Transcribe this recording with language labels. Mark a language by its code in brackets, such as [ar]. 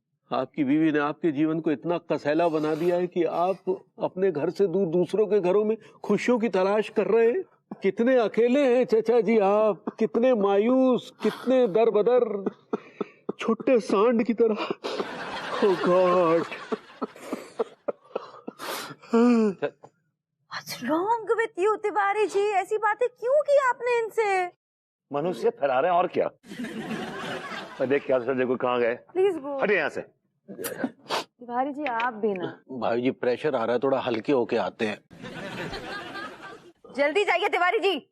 [hi] आपकी बीवी ने आपके जीवन को इतना कसैला बना दिया है कि आप अपने घर से दूर दूसरों के घरों में खुशियों की तलाश कर रहे हैं। कितने अकेले हैं चाचा जी आप, कितने मायूस, कितने दरबदर, छोटे सांड की तरह। ओह God. [en] What's wrong with you, Tiwari ji? [hi] ऐसी बातें क्यों की आपने इनसे? मनुष्य फैला रहे हैं और क्या। मैं देख क्या देखो कहाँ गए। प्लीज गो, हटे यहाँ से। तिवारी जी आप भी ना। भाई जी प्रेशर आ रहा है, थोड़ा हल्के होके आते हैं। जल्दी जाइए तिवारी जी।